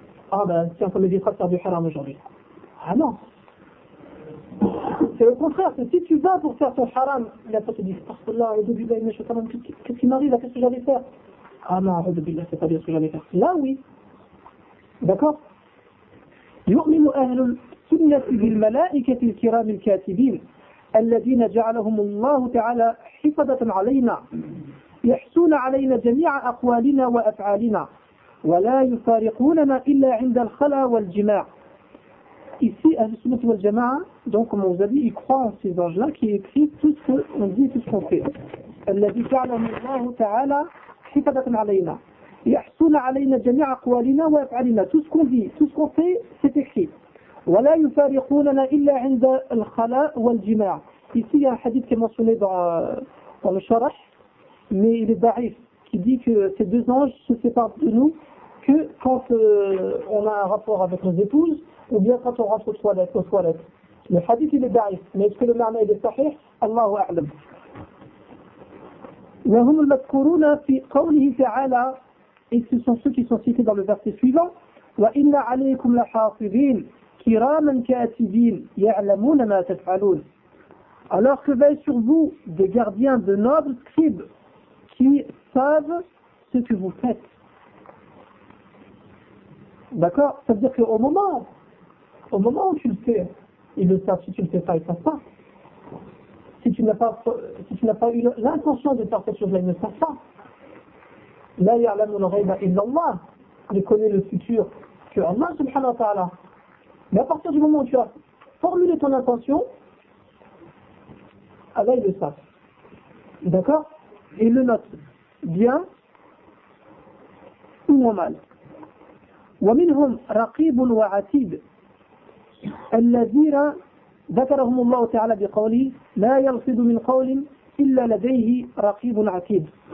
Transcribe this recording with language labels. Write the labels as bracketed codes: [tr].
[fr] Ah ben, tiens, ça me dit pas de faire du haram aujourd'hui. Ah non. C'est le contraire, c'est si tu vas pour faire ton haram, la fois tu dis, qu'est-ce qui m'arrive, qu'est-ce que j'allais faire? Ah non, alhamdoulilah, c'est pas bien ce que j'allais faire. Là, oui. D'accord? [ar] يؤمن أهل السنة بالملائكة الكرام الكاتبين الذين جعلهم الله تعالى حفظة علينا يحسون علينا جميع أقوالنا وأفعالنا ولا يفارقوننا إلا عند الخلا والجماع. [fr] Ici, à la sunnah wal jama'a, donc comme vous avez dit, ils croient en ces anges-là qui écrivent tout ce qu'on dit, tout ce qu'on fait. [ar] الذي جعلهم الله تعالى حفظة علينا يحسون علينا جميع أقوالنا وأفعالنا. [fr] Tout ce qu'on dit, tout ce qu'on fait, c'est écrit. [ar] ولا يفارقوننا إلا عند الخلاء والجماع. [fr] Ici, il y a un hadith qui est mentionné dans le Sharah, mais il est da'if, qui dit que ces deux anges se séparent de nous que quand on a un rapport avec nos épouses ou bien quand on rentre aux toilettes. Le hadith, il est da'if, mais est-ce que le ma'na est sahih? Allahu a'lam. [ar] وهم المذكورون في قوله تعالى. [fr] Et ce sont ceux qui sont cités dans le verset suivant. [ar] وَإِنَّ عَلَيْكُمْ لَحَافِظِينَ كِرَامًا كَاتِبِينَ يَعْلَمُونَ مَا تَفْعَلُونَ. [fr] Alors que veillent sur vous des gardiens de nobles scribes qui savent ce que vous faites. D'accord? Ça veut dire qu'au moment, où tu le fais, ils le savent. Si tu ne le fais pas, ils ne savent pas. Si tu n'as pas eu l'intention de faire cette chose-là, ils ne savent pas. لا يعلم الغيب إلا الله. Ne connaît le futur que Allah subhanahu wa ta'ala. Mais à partir du moment où tu as formulé ton intention, Allah le sait. D'accord? Et le note bien ou moins mal. [ar] ومنهم رقيب وعتيد الذين ذكرهم الله تعالى بقوله لا يلفظ من قول إلا لديه رقيب عتيد.